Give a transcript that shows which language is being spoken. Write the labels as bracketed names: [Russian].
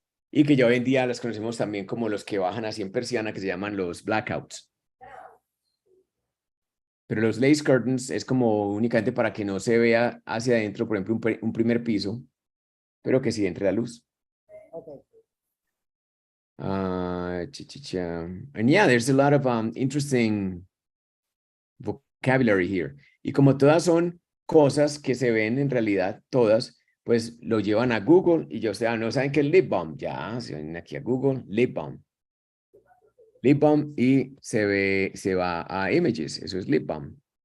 [Spanish] Y que ya hoy en día las conocemos también como los que bajan así en persiana, que se llaman los blackouts. Pero los lace curtains es como únicamente para que no se vea hacia adentro, por ejemplo, un primer piso, pero que sí entre la luz. [English] Okay. And yeah, there's a lot of interesting vocabulary here. [Spanish] Y como todas son cosas que se ven en realidad, todas, pues lo llevan a Google y no saben qué es lip balm. Ya, se ven aquí a Google, lip balm. Lip balm y se va a images, eso es lip balm.